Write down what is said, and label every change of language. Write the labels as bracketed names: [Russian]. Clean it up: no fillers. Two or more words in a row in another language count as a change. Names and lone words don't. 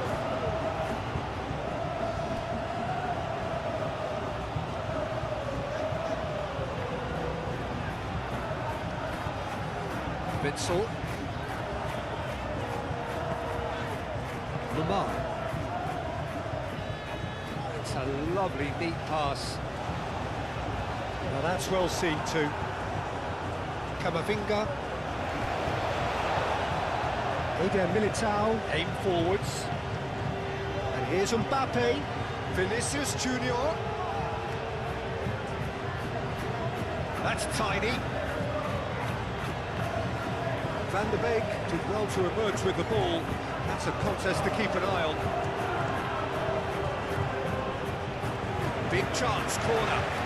[English] Witsel. Lamar. It's a lovely, neat pass. Now that's well seen too. Camavinga. Eder Militao. Aim forwards. And here's Mbappe. Vinicius Junior. That's tiny. Van der Beek did well to emerge with the ball. That's a contest to keep an eye on. Big chance, corner.